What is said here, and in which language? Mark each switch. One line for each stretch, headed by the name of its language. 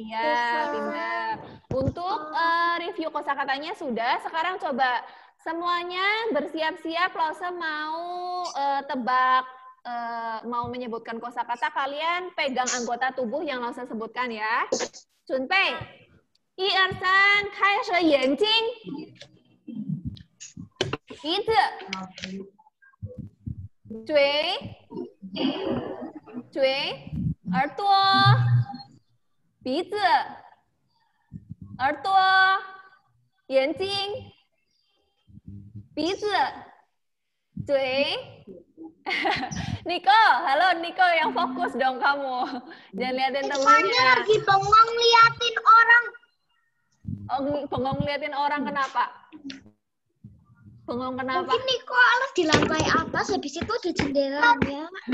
Indonesian: Iya, pintar. Untuk review kosakatanya sudah. Sekarang coba semuanya bersiap-siap. Lause mau tebak, mau menyebutkan kosakata. Kalian pegang anggota tubuh yang Lause sebutkan ya. Junpei.
Chinese: 1、2、3，开始眼睛，鼻子，嘴，耳朵，鼻子，耳朵，眼睛，鼻子，嘴。
Indonesian: Niko, halo Niko, yang fokus dong kamu. Jangan liatin temannya. Lagi bengong liatin orang. Oh, bengong liatin orang kenapa? Bengong kenapa? Mungkin Niko alas di lantai atas, habis itu ada jendelanya.